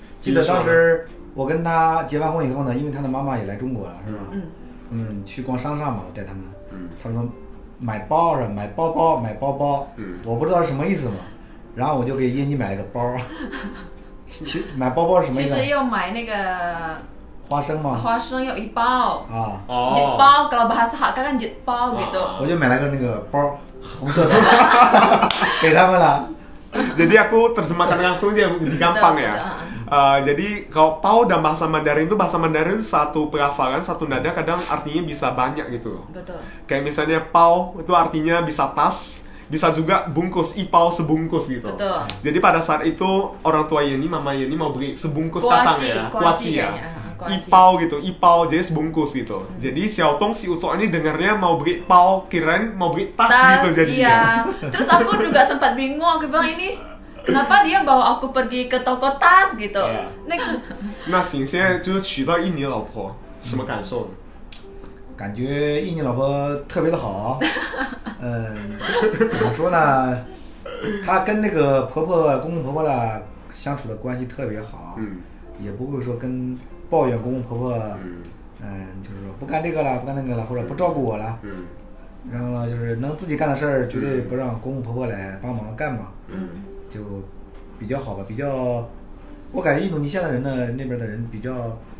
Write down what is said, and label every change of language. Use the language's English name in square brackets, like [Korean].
[Chinese] 记得当时我跟他结完婚以后呢，因为他的妈妈也来中国了，是吧？去逛商场嘛，我带他们。他说买包是买包包，买包包。我不知道是什么意思嘛，然后我就给耶妮买了个包。买包包是什么意思？其实要买那个。花生吗？花生有1包，1包 [Indonesian] kalau bahasa HK kan [Chinese] 1包 [Indonesian] gitu。 [Chinese] 我就买了个那个包，红色的，给他们了。 [Indonesian] Jadi aku terjemahkan langsung aja lebih gampang ya. Jadi kalau pau dan bahasa Mandarin itu satu pelafalan, satu nada kadang artinya bisa banyak gitu. Betul. Kayak misalnya pau itu artinya bisa tas, bisa juga bungkus, ipau sebungkus gitu. Betul. Jadi pada saat itu orang tua Yeni, mama Yeni mau beli sebungkus kacang ya, kuaci ya. Ipau gitu, ipau jadi sebungkus gitu. Jadi Xiaotong si Uco ini dengarnya mau beli pau, kirain mau beli tas gitu jadinya. Iya. Terus aku juga sempat bingung, aku bilang ini kenapa dia bawa aku pergi ke toko tas gitu. [Chinese] 那行，现在就是娶到印尼老婆，什么感受呢？感觉印尼老婆特别的好，怎么说呢？她跟那个公公婆婆啦相处的关系特别好，也不会说跟抱怨公公婆婆，就是说不干这个了，不干那个了，或者不照顾我了，然后呢，就是能自己干的事儿，绝对不让公公婆婆来帮忙干嘛，就比较好吧，比较，我感觉印度尼西亚的人呢，那边的人比较